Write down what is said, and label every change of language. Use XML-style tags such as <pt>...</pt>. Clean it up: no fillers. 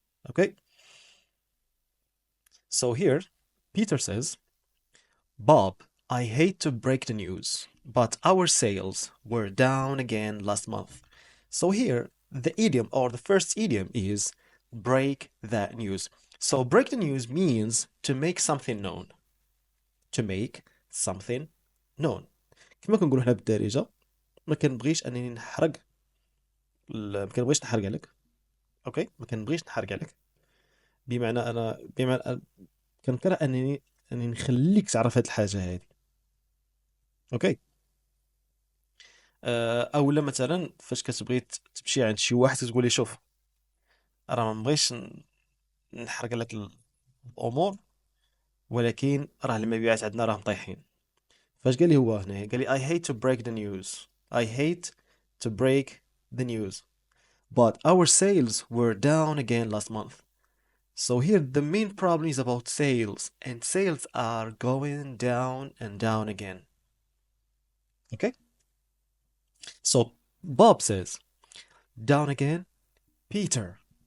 <en>Okay, so here Peter says, Bob, I hate to break the news, but our sales were down again last month. So here the idiom or the first idiom is break that news. So break the news means to make something known. To make something known.</en> <ar>كما كنقولوا احنا بالدارجة ما كنبغيش انني نحرق ما كنبغيش نحرق عليك. اوكي ما كنبغيش نحرق عليك بمعنى كنكره انني نخليك تعرف هاد الحاجة هادي. اوكي اولا مثلا فاش كتبغي تمشي عند شي واحد تقول لي شوف راه ما بغيتش نحرق لك الامور ولكن راه المبيعات عندنا راه طايحين. فاش قال لي هو هنا قال لي</ar> <en>I hate to break the news. I hate to break the news. But our sales were down again last month. So here the main problem is about sales and sales are going down and down again. Okay? So Bob says, down again, Peter.</en>